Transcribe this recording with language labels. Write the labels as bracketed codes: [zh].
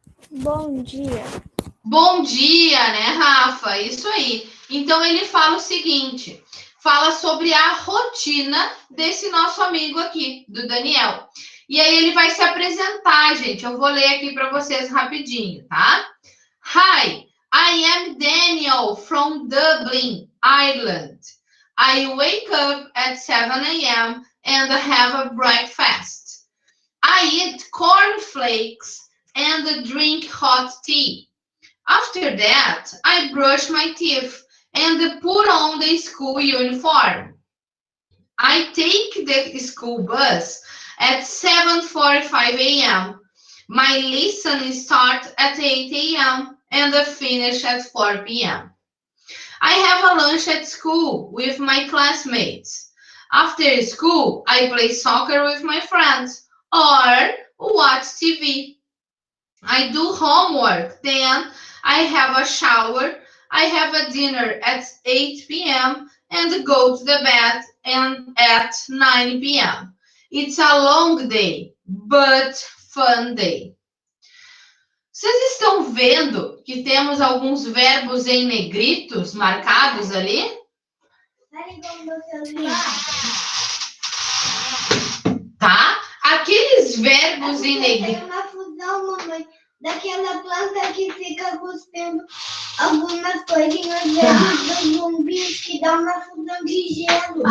[pt] Bom dia. Bom dia, né, Rafa? Isso aí. Então, ele fala o seguinte, fala sobre a rotina desse nosso amigo aqui, do Daniel. E aí ele vai se apresentar, gente. Eu vou ler aqui para vocês rapidinho, tá? [en] Hi, I am Daniel from Dublin, Ireland. I wake up at 7 a.m. and have a breakfast. I eat cornflakes and drink hot tea. After that, I brush my teeth and put on the school uniform. I take the school bus at 7:45 a.m. My lesson starts at 8 a.m. and finish at 4 p.m. I have a lunch at school with my classmates. After school, I play soccer with my friends or watch TV. I do homework, then I have a shower, I have a dinner at 8 p.m. and go to the bed at 9 p.m. It's a long day, but fun day. [pt] Vocês estão vendo que temos alguns verbos em negritos marcados ali? Tá? Aqueles verbos em negrito. Uma fusão, mamãe, daquela planta que fica cuspindo algumas coisinhas dos zumbis que dá uma fusão de gelo.